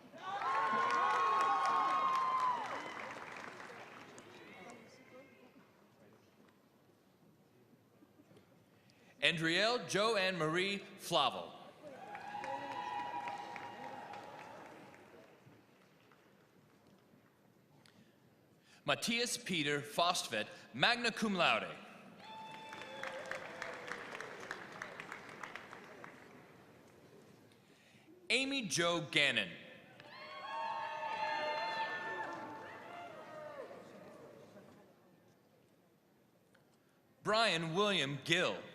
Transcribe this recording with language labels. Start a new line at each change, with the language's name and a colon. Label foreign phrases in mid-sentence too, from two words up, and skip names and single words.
English: Andrielle Joanne Marie Flavel. Matthias Peter Fostvedt,
Latin: magna cum laude.
English: Amy Jo Gannon. Brian William Gill.